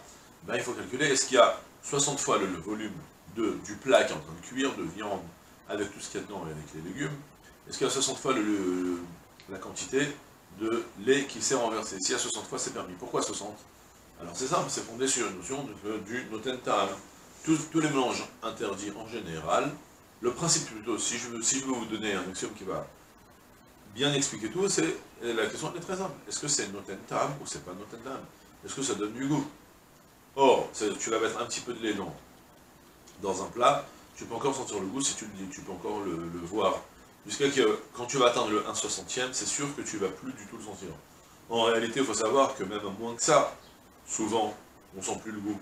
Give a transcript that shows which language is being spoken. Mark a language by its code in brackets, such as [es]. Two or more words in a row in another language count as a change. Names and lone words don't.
[fr] Ben, il faut calculer, est-ce qu'il y a 60 fois le volume du plat qui est en train de cuire, de viande, avec tout ce qu'il y a dedans et avec les légumes? Est-ce qu'il y a 60 fois la quantité de lait qui s'est renversé? S'il y a 60 fois, c'est permis. Pourquoi 60? Alors c'est simple, c'est fondé sur une notion du [he] נותן טעם. [fr] Tous les mélanges interdits en général, le principe plutôt, si je veux vous donner un axiome qui va bien expliquer tout, c'est la question est très simple. Est-ce que c'est [he] נותן טעם [fr] ou c'est pas [he] נותן טעם? [fr] Est-ce que ça donne du goût? Or, tu vas mettre un petit peu de lait dans un plat, tu peux encore sentir le goût si tu le dis, tu peux encore le voir. Jusqu'à que quand tu vas atteindre le 1/60e, c'est sûr que tu vas plus du tout le sentir. En réalité, il faut savoir que même moins que ça, souvent, on sent plus le goût.